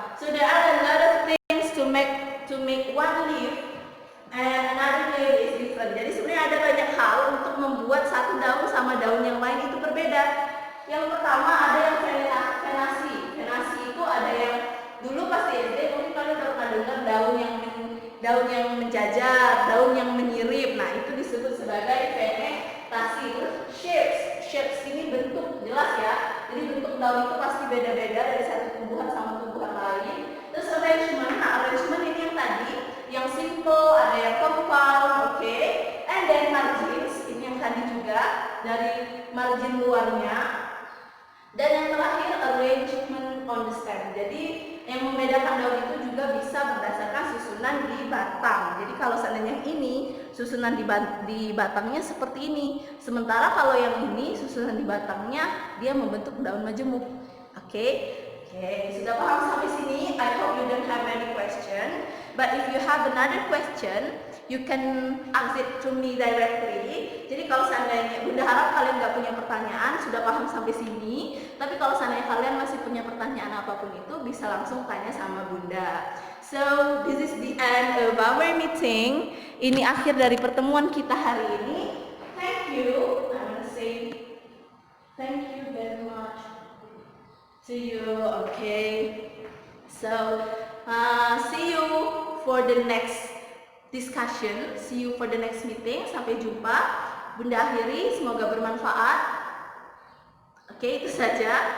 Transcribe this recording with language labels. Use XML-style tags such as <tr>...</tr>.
<en>So there are a lot of things to make one leaf and another leaf is different.</en> <id>Jadi sebenarnya ada banyak hal untuk membuat satu daun sama daun yang lain itu berbeda. Yang pertama ada yang venasi. Venasi itu ada yang dulu pasti SD mungkin kalian udah pernah dengar daun yang menjajar, daun yang menyirip. Nah, itu disebut sebagai venetasi. Terus shapes ini bentuk, jelas ya. Jadi bentuk daun itu pasti beda-beda dari satu tumbuhan sama tumbuhan lain. Terus arrangement, nah arrangement ini yang tadi, yang simple, ada yang compound, oke.</id> <en>And then margins,</en> <id>ini yang tadi juga dari margin luarnya. Dan yang terakhir</id> <en>arrangement on the stem.</en> <id>Jadi yang membedakan daun itu juga bisa berdasarkan susunan di batang. Jadi kalau seandainya ini susunan di batangnya seperti ini, sementara kalau yang ini susunan di batangnya dia membentuk daun majemuk. Oke, sudah paham sampai sini?</id> <en>I hope you don't have any question. But if you have another question, you can ask it to me directly.</en> <id>Jadi kalau seandainya, Bunda harap kalian nggak punya pertanyaan, sudah paham sampai sini. Tapi kalau seandainya kalian masih punya pertanyaan apapun itu, bisa langsung tanya sama Bunda.</id> <en>So this is the end of our meeting.</en> <id>Ini akhir dari pertemuan kita hari ini.</id> <en>Thank you. I want to say thank you very much to you. Okay. So see you for the next discussion. See you for the next meeting.</en> <id>Sampai jumpa. Bunda akhiri. Semoga bermanfaat. Oke, itu saja.</id>